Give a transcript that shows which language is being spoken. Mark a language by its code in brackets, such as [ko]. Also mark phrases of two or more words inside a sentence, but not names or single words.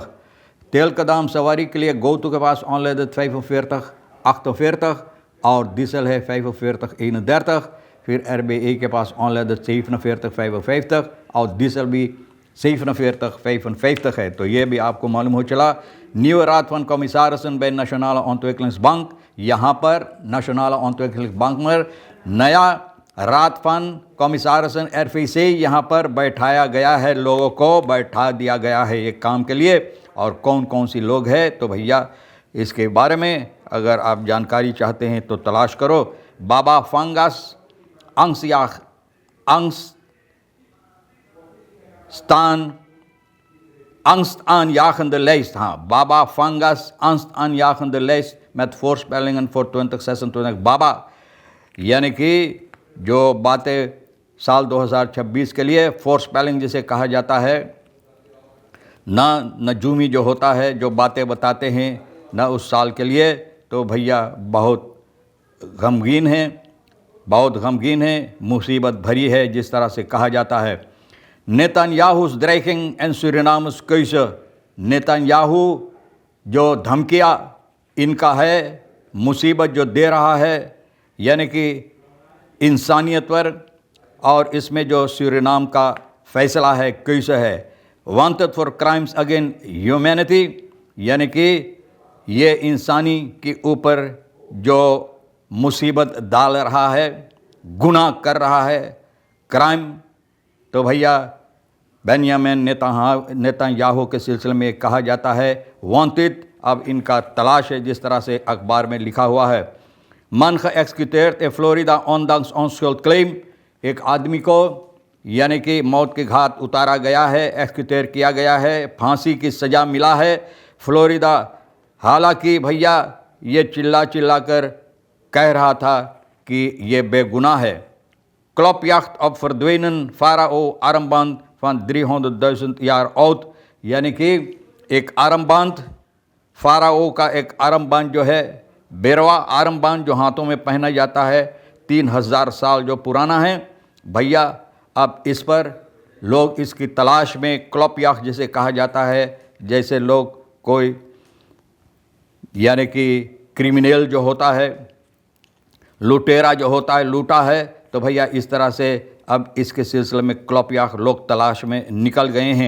[hi] तेल का दाम सवारी के लिए गोतु के पास ऑनलाइन 45 48, और डीजल है 45 31। फिर RBA के पास ऑनलाइन 47 55, और डीजल भी 47 55 है। तो ये भी आपको मालूम हो चला। [nl] nieuwe raad van commissarissen bij Nationale Ontwikkelingsbank, [hi] यहाँ पर नेशनल ontwikkelingsbank में नया [nl] raad van commissarissen [hi] RVC यहाँ पर बैठाया गया है। लोगों को बैठा दिया गया है एक काम के लिए। और कौन कौन सी लोग हैं, तो भैया इसके बारे में अगर आप जानकारी चाहते हैं तो तलाश करो। [nl] बाबा फंगस angstaanjagende lijst. हाँ, बाबा फंगस angstaanjagende lijst met voorspellingen voor 2026। [hi] बाबा यानी कि जो बातें साल 2026 के लिए फोरस्पेलिंग जिसे कहा जाता है, ना नजूमी जो होता है, जो बातें बताते हैं ना उस साल के लिए, तो भैया बहुत गमगीन है, मुसीबत भरी है, जिस तरह से कहा जाता है। [nl] नेतन्याहू's dreiging en Suriname's keuze। [hi] नेतन्याहू जो धमकियाँ इनका है, मुसीबत जो दे रहा है, यानी कि इंसानियत पर, और इसमें जो सूरीनाम का फ़ैसला है, कैसे है। [en] wanted for crimes against humanity, [hi] यानी कि ये इंसानी के ऊपर जो मुसीबत डाल रहा है, गुनाह कर रहा है, क्राइम। तो भैया बेंयामिन नेतन्याहू के सिलसिले में कहा जाता है वांटेड। अब इनका तलाश है, जिस तरह से अखबार में लिखा हुआ है। [nl] मन geëxecuteerd in Florida ondanks onschuld claim। [hi] एक आदमी को यानी कि मौत के घाट उतारा गया है, एक्सक्यूटेड किया गया है, फांसी की सज़ा मिला है फ्लोरिडा। हालांकि भैया ये चिल्ला कर कह रहा था कि ये बेगुनाह है। [nl] Klopjacht op verdwenen farao armband van 300.000 jaar oud, [hi] यानी कि एक आरमबांध, फाराओ का एक आरमबांध जो है, बेरवा आरमबांध जो हाथों में पहना जाता है, 3000 साल जो पुराना है। भैया अब इस पर लोग इसकी तलाश में, क्लॉपयाख जिसे कहा जाता है, जैसे लोग कोई यानी कि क्रिमिनल जो होता है, लुटेरा जो होता है, लूटा है, तो भैया इस तरह से अब इसके सिलसिले में क्लॉपयाख लोग तलाश में निकल गए हैं।